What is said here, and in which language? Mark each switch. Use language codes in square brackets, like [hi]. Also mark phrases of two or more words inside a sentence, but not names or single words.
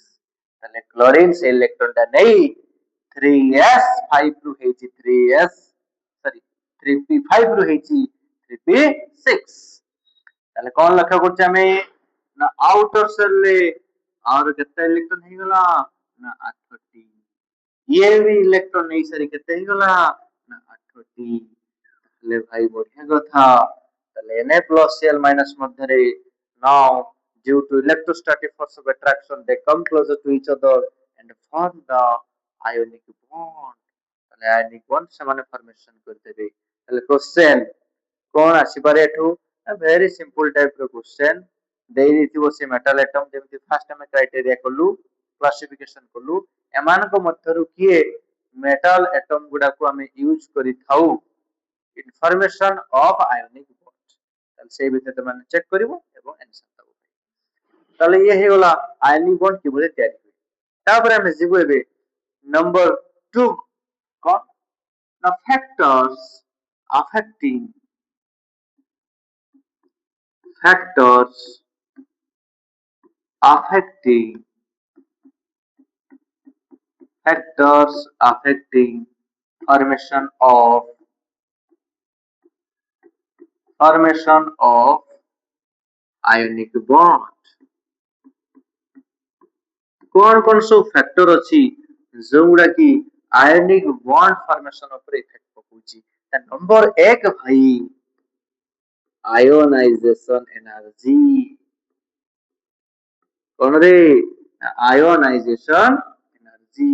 [or] ତାହେଲେ କ୍ଲୋରିନ ସେ ଇଲେକ୍ଟ୍ରନ ଟା ନେଇ 3s5 ରୁ ହେଇଛି 3s ସରି 3p5 ରୁ ହେଇଛି 3p6। ତାହେଲେ କଣ ଲକ୍ଷ୍ୟ କରୁଛେ ଆମେ ନା [en] outer shell [or] ରେ ଆର କେତେ ଇଲେକ୍ଟ୍ରନ ହେଇଗଲା ନା 8ଟି। ଇଏ ବି ଇଲେକ୍ଟ୍ରନ ନେଇ ସାରି କେତେ ହେଇଗଲା ନା 8ଟି। ହେଲେ ଭାଇ ବଢିଆ କଥା। [en] ତାହେଲେ Na plus Cl minus ମଧ୍ୟରେ now due to electrostatic force of attraction they come closer to each other and form the ionic bond। [or] ତାହେଲେ [en] ionic bond [or] ସେମାନେ ଫର୍ମେସନ କରିଦେବେ। ତାହେଲେ क्वेश्चन କଣ ଆସିପାରେ ଏଠୁ? [en] very simple type [or] ର क्वेश्चन ଦେଇ ଦେଇଥିବ ସେ [en] metal atom. [or] ଯେମିତି ଫାଷ୍ଟ ଆମେ କ୍ରାଇଟେରିଆ କଲୁ, କ୍ଲାସିଫିକେସନ କଲୁ, ଏମାନଙ୍କ ମଧ୍ୟରୁ କିଏ [en] metal atom [or] ଗୁଡାକୁ ଆମେ ୟୁଜ କରିଥାଉ [en] information of ionic bond. [or] ତାହେଲେ ସେଇ ଭିତରେ ତମେ ଚେକ୍ କରିବ ଏବଂ ଆନ୍ସର ଦବ। ତାହେଲେ ଇଏ ହେଇଗଲା [en] ionic bond [or] କିଭଳି ତିଆରି ହୁଏ। ତାପରେ ଆମେ ଯିବୁ ଏବେ ନମ୍ବର 2 କଣ ନା [en] factors affecting factors affecting affecting formation of ionic bond. [or] କଣ କଣ ସବୁ ଫ୍ୟାକ୍ଟର ଅଛି ଯୋଉଗୁଡା କି [en] ionic bond formation [or] ଉପରେ ଇଫେକ୍ଟ ପକଉଛି। ନମ୍ବର 1 ଭାଇ [en] ionization energy. [or] କଣ ରେ [en] ionization energy.